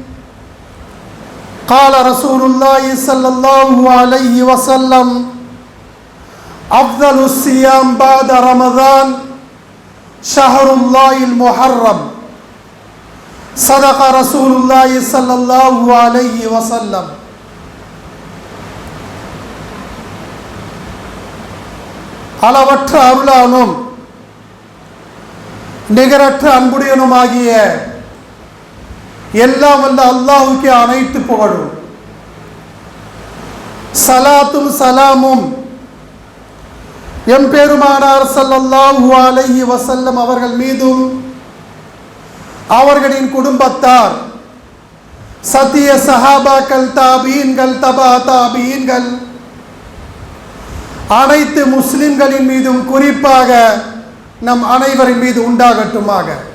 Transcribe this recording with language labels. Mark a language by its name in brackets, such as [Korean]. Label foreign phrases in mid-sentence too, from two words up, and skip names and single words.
[Arabic] قال رسول الله صلى الله عليه وسلم أفضل الصيام بعد رمضان شهر الله المحرم. صدق رسول الله صلى الله عليه وسلم. [Tamil] அளவற்ற அருளானும் நிகரற்ற அன்புடையனுமாகிய எல்லாம் வல்ல அல்லாஹ்வுக்கே அனைத்து புகழும். சலாத்தும் சலாமும் எம்பெருமானார் [Arabic] صلى الله عليه وسلم [Tamil] அவர்கள் மீதும், அவர்களின் குடும்பத்தார், சத்திய சஹாபாக்கள், தாபீன்கள், தபா தாபீன்கள், அனைத்து முஸ்லிம்களின் மீதும், குறிப்பாக நம் அனைவரின் மீது உண்டாகட்டுமாக.